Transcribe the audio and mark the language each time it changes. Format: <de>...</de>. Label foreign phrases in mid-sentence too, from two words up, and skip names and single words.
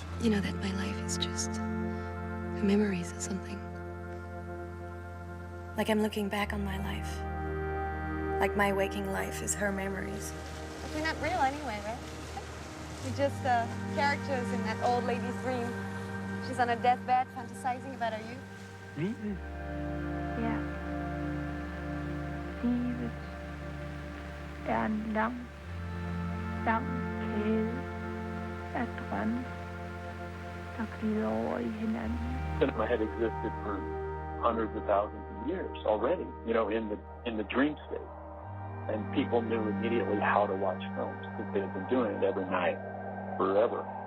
<en>You know that my life is just her memories or something. Like I'm looking back on my life. Like my waking life is her memories. But we're not real anyway, right? We're just characters in that old lady's dream. She's on a deathbed fantasizing about her youth.</en> <da>Livet. Ja. Livet en lang kæde af drømme, der glider over i hinanden.</da> <en>Cinema had existed for hundreds of thousands of years already, you know, in the dream state. And people knew immediately how to watch films because they had been doing it every night forever.</en>